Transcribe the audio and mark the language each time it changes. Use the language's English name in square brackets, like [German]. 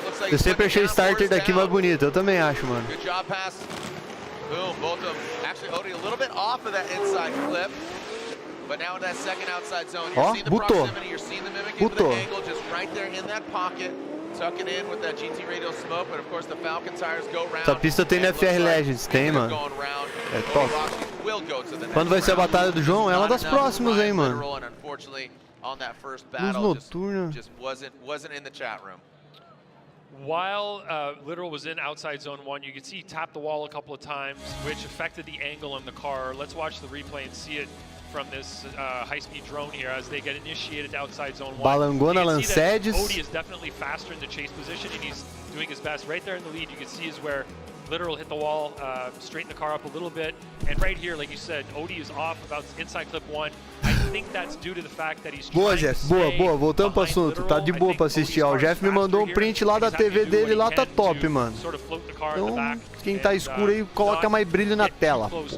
[Portuguese] Eu sempre achei o starter daqui mais bonito. Eu também acho, mano. [English] Good job pass. Boom, both of them. Actually, Odie a little bit off of that inside flip. But now in that second outside zone, you're seeing the proximity, you're seeing the mimicking for the angle just right there in that pocket. Tuck it in with that GT Radial smoke, but of course the Falcon tires go round. [Portuguese] Essa pista tem no FR Legends, tem, mano. É top. Quando vai ser a batalha do João? É uma das próximas, hein, mano. Luz noturna. [English] Just wasn't in the chat room. While Literal was in outside zone 1, you could see he tapped the wall a couple of times, which affected the angle on the car. Let's watch the replay and see it from this high-speed drone here as they get initiated to outside zone 1. [Portuguese] Balangou na Lancedes. [English] Odie is definitely faster in the chase position, and he's doing his best. Right there in the lead, you can see is where Literal hit the wall, straighten the car up a little bit. And right here, like you said, Odie is off about inside clip 1. I think that's due to the fact that he's [Portuguese] boa, Jeff, boa. Voltando pro assunto. Tá de boa pra assistir. Ó, o Jeff me mandou um print lá da TV dele, lá tá top, mano. Então, quem tá escuro aí, coloca mais brilho na tela.